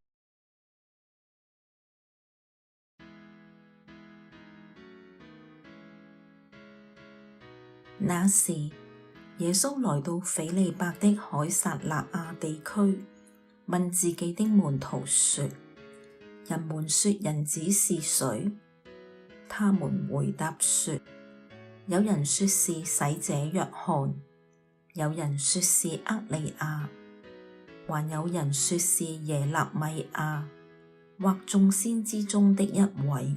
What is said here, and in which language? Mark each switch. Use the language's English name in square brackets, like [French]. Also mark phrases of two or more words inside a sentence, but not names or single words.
[Chinese] 那時，耶穌來到斐理伯的凱撒勒雅地區，問自己的門徒說：人們說人子是誰？他們回答說：有人說是洗者若翰，有人說是厄里亞，還有人說是耶肋米亞，或眾先知中的一位。